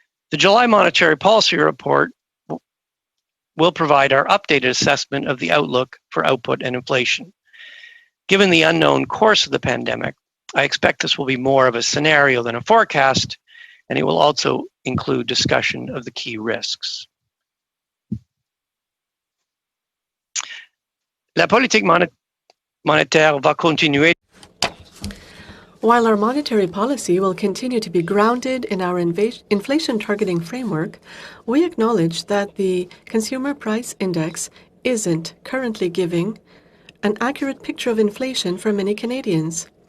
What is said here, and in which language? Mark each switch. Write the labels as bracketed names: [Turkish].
[English] The July Monetary Policy Report will provide our updated assessment of the outlook for output and inflation. Given the unknown course of the pandemic, I expect this will be more of a scenario than a forecast, and it will also include discussion of the key risks. [French] La politique monétaire va continuer. [English] While our monetary policy will continue to be grounded in our inflation targeting framework, we acknowledge that the Consumer Price Index isn't currently giving an accurate picture of inflation for many Canadians.